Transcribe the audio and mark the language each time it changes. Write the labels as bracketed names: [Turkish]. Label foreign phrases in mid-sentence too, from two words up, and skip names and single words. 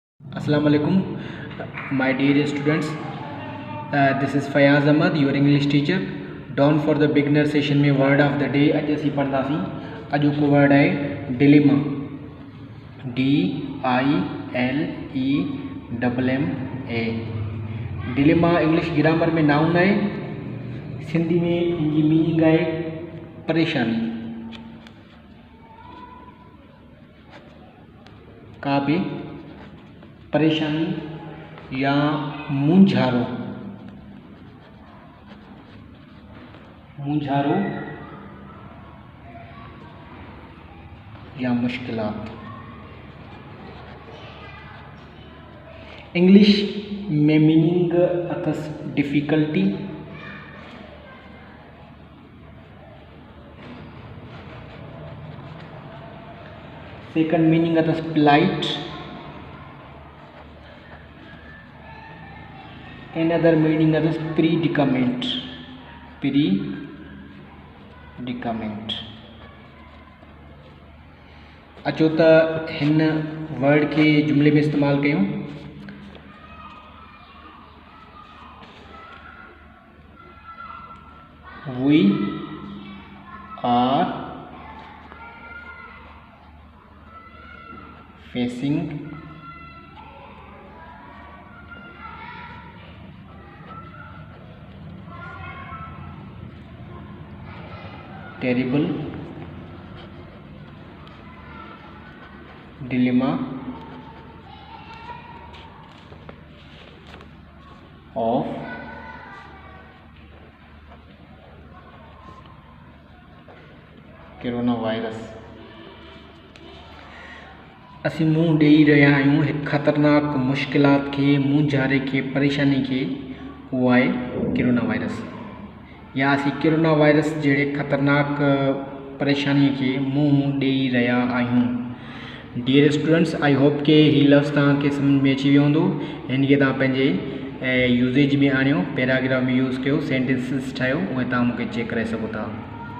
[English] Assalamu alaikum, my dear students. This is Fayaz Ahmad, your English teacher. Down for the beginner session [Sindhi] में [English] word of the day [Sindhi] अॼु असीं पढ़ंदासीं। अॼु को word आहे dilemma, DILEMMA। dilemma [English] English grammar [Sindhi] में नाउन आहे, सिंधी में इनजी मीनिंग आहे परेशानी, का भी परेशानी या मुंझारो या मुश्किलात। इंग्लिश में मीनिंग अथस डिफ़िकल्टी, [English] second meaning [Sindhi] अथस प्लाइट, [English] another meaning is predicament। [Sindhi] अचो त हिन वर्ड के जुमले में इस्तेमाल कयूं। [English] We are facing terrible dilemma of coronavirus। [Sindhi] असीं मुंहुं ॾेई रहिया आहियूं हिकु ख़तरनाक मुश्किलात खे, मुंझारे खे, परेशानी खे, उहो आहे कोरोना वायरस। या असीं कोरोना वायरस जहिड़े ख़तरनाक परेशानी के मुंहुं ॾेई रहिया आहियूं। [English] Dear students, I hope [Sindhi] के ही लफ्ज़ तव्हांखे सम्झ में अची वियो हूंदो। हिन खे तव्हां पंहिंजे यूज़ेज में आणियो, पैराग्राफ में यूज़ कयो, सेंटेंसिस ठाहियो, उहे तव्हां मूंखे चेक करे सघो था।